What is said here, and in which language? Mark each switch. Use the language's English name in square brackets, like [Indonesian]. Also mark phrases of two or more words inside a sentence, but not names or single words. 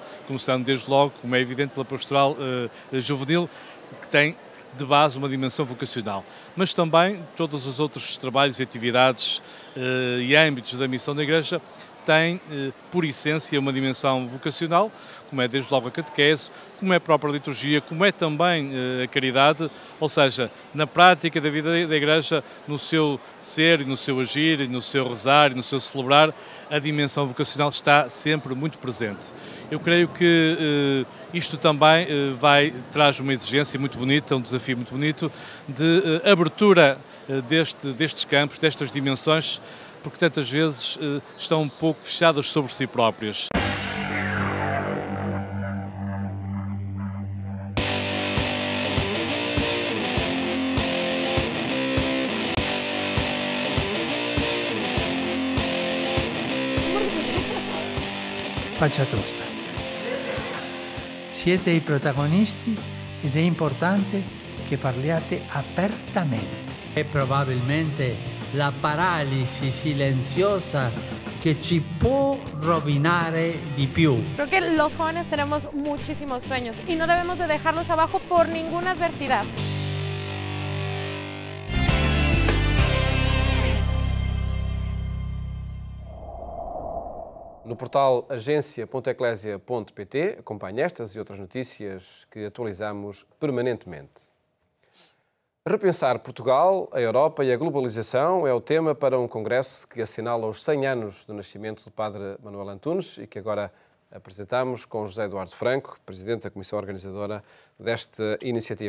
[Portuguese] começando desde logo, como é evidente, pela pastoral juvenil, que tem de base uma dimensão vocacional, mas também todos os outros trabalhos e atividades e âmbitos da missão da Igreja têm, por essência, uma dimensão vocacional, como é desde logo a catequese, como é a própria liturgia, como é também a caridade, ou seja, na prática da vida da Igreja, no seu ser, no seu agir, no seu rezar, no seu celebrar, a dimensão vocacional está sempre muito presente. Eu creio que isto também traz uma exigência muito bonita, um desafio muito bonito de abertura destes campos, destas dimensões, porque tantas vezes estão um pouco fechadas sobre si próprias. [Italian] Faccia tosta. Siete i protagonisti ed è importante che parliate apertamente. È probabilmente la paralisi silenziosa que ci può rovinare di più. [Spanish] Creo que los jóvenes tenemos muchísimos sueños y no debemos de dejarlos abajo por ninguna adversidad. [Portuguese] No portal agência.eclésia.pt acompanhe estas e outras notícias que atualizamos permanentemente. Repensar Portugal, a Europa e a globalização é o tema para um congresso que assinala os 100 anos do nascimento do Padre Manuel Antunes e que agora apresentamos com José Eduardo Franco, Presidente da Comissão Organizadora desta iniciativa.